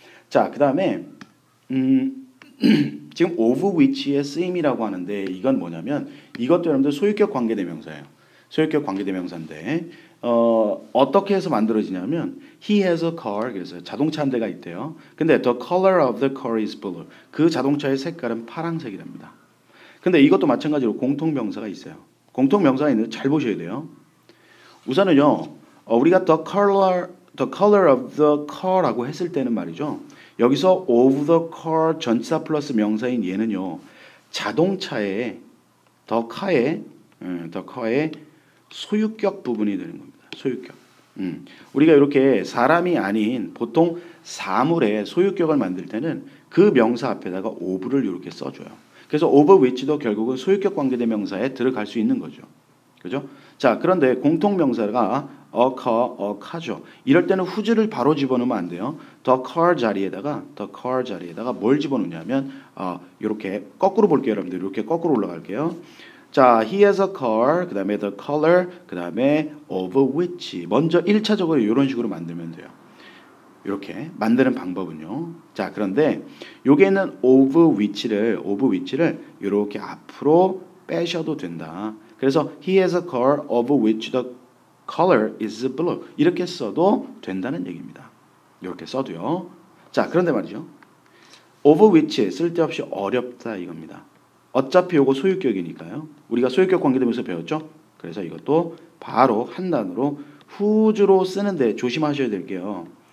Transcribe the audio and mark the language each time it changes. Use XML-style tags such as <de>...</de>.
<ko>자, 그 다음에 지금 of which의 쓰임이라고 하는데 이건 뭐냐면 이것도 여러분들 소유격 관계대명사예요. 소유격 관계대명사인데 어떻게 해서 만들어지냐면</ko> <en>he has a car</en> <ko>그래서 자동차 한 대가 있대요. 근데</ko> <en>the color of the car is blue.</en> <ko>그 자동차의 색깔은 파란색이랍니다. 근데 이것도 마찬가지로 공통명사가 있어요. 공통명사가 있는데 잘 보셔야 돼요. 우선은요, 우리가</ko> <en>the color of the car</en> <ko>라고 했을 때는 말이죠. 여기서</ko> <en>of the car</en> <ko>전치사 플러스 명사인 얘는요, 자동차의 the car의 소유격 부분이 되는 겁니다. 소유격. 우리가 이렇게 사람이 아닌 보통 사물의 소유격을 만들 때는 그 명사 앞에다가 of를 이렇게 써줘요. 그래서 of which도 결국은 소유격 관계대명사에 들어갈 수 있는 거죠. 그죠? 자, 그런데 공통명사가 a car죠. 이럴 때는 whose를 바로 집어넣으면 안 돼요. the car 자리에다가 뭘 집어넣냐면 이렇게 거꾸로 볼게요, 여러분들. 이렇게 거꾸로 올라갈게요.</ko> <en>자, he has a car,</en> <ko>그 다음에</ko> <en>the color, 그 다음에 of which.</en> <ko>먼저 1차적으로 이런 식으로 만들면 돼요. 이렇게 만드는 방법은요. 자, 그런데 여기에는 of which를 이렇게 앞으로 빼셔도 된다. 그래서</ko> <en>he has a car of which the color is blue.</en> <ko>이렇게 써도 된다는 얘기입니다. 이렇게 써도요. 자, 그런데 말이죠. of which 쓸데없이 어렵다 이겁니다. 어차피 요거 소유격이니까요. 우리가 소유격 관계대명사 배웠죠? 그래서 이것도 바로 한 단어로 whose로 쓰는데 조심하셔야 될게요.</ko>